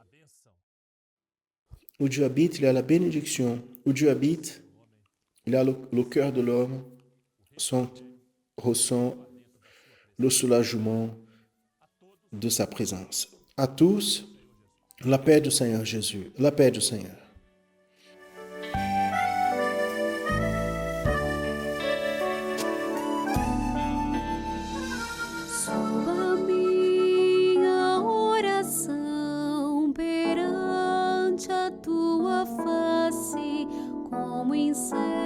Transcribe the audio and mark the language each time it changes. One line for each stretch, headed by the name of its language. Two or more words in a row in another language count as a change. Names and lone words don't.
French: Où Dieu habite, il y a la bénédiction. Où Dieu habite, il y a le cœur de l'homme ressent le soulagement de sa présence. À tous, la paix du Seigneur Jésus, la paix du Seigneur.
Portuguese: Suba minha oração perante a tua face como incenso.